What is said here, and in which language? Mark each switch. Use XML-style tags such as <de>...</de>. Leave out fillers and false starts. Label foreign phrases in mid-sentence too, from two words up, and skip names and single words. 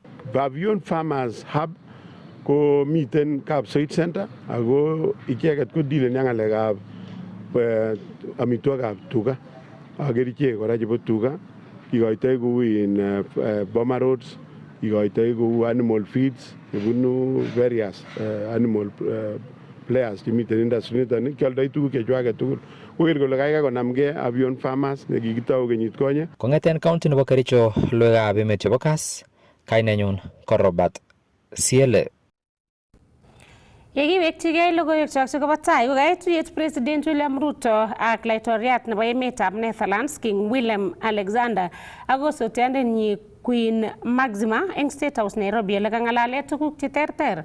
<kln>Avion Farmers Hub ko miten Kapsoit Center ako icheket ko dealen ak ng'alekab amitwogikab tuga ak kerichek kora chebo tuga, kikoitoi kou in Boma Roads, kikoitoi kou</kln> <en>animal feeds</en> <kln>chebunu</kln> <en>various animal players</en> <kln>chemiten industry niton, kioldoi tuguk chechwaket tugul. Koker kole kaikai konamgei Avion Farmers nekikitou kenyit konye. Kong'eten county nebo Kericho, logoiwekab emet chebo Kass, kainenyun ko Robert Siele. Yekiwekchigei logoiwekchok chebo tai kokait tuyet President William Ruto ak laitoriat nebo emetab Netherlands King Willem Alexander ak osotiandenyi Queen Maxima eng State House Nairobi ole kang'alale tuguk cheterter.</kln>